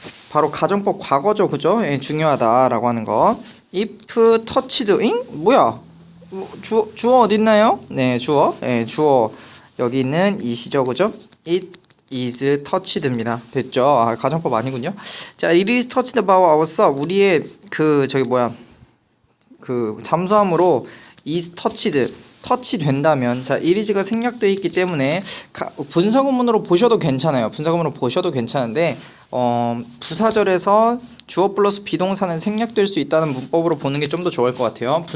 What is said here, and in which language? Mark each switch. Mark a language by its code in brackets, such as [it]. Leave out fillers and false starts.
[ko] 바로 가정법 과거죠, 그죠? 예, 중요하다라고 하는 거. [en] If touched, [ko] 뭐야? 주어 어디 있나요? 네, 주어. 예, 주어 여기 있는 이시죠, 그죠? [en] It is touched입니다. [ko] 됐죠? 가정법 아니군요. 자, [en] it is touched by our sub. [ko] 우리의 그 잠수함으로 [en] is touched. [ko] 터치 된다면 자, 이리즈가 생략되어 있기 때문에 분사구문으로 보셔도 괜찮아요. 분사구문으로 보셔도 괜찮은데 부사절에서 주어 플러스 비동사는 생략될 수 있다는 문법으로 보는 게 좀 더 좋을 것 같아요.